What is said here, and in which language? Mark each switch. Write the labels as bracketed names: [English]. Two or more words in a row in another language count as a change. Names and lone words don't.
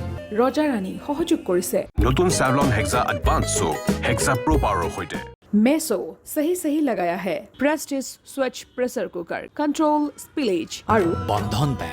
[Assamese] ৰজা ৰাণী সহযোগ কৰিছে নতুন Savlon Hexa Advanced Soap Hexa Pro Power সৈতে [Hindi] মেছো सही लगाया है प्रेस्टिज स्वच्छ प्रेशर कुकर [English] control spillage [Hindi] और बंधन बैंक